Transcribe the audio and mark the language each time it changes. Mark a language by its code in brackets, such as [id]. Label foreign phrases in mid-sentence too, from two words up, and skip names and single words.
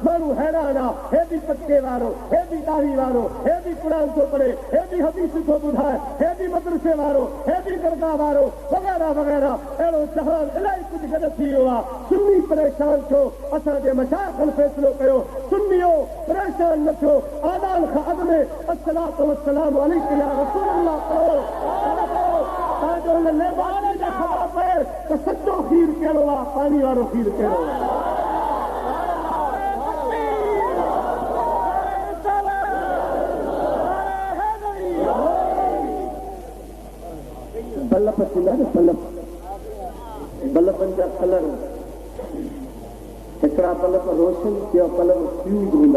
[sd] माण्हू हैरान आहे, हे बि पटके वारो, हे बि दाढ़ी वारो, हे बि क़ुरान थो पढ़े, हे बि हदीस थो ॿुधाए, हे बि मदरसे वारो, हे बि दरगाह वारो, वग़ैरह वग़ैरह। अहिड़ो जहान इलाही कुझु गॾु थी वियो आहे। सुन्नी परेशान थियो, असांजे मशाइख़नि फ़ैसिलो कयो, सुन्नियो परेशान न थियो। आज़ान खां अॻु में [ar] الصلاة والسلام عليك يا رسول الله [sd] पढ़ो, तव्हांजो हिन लेबानी जा ख़बर पए त सचो खीर कहिड़ो आहे, पाणी वारो खीर कहिड़ो आहे। बल्ब थींदा न, बल्बनि जा कलर, हिकिड़ा बल्ब रोशन ॿिया बल्ब फ्यूज़ हूंदा।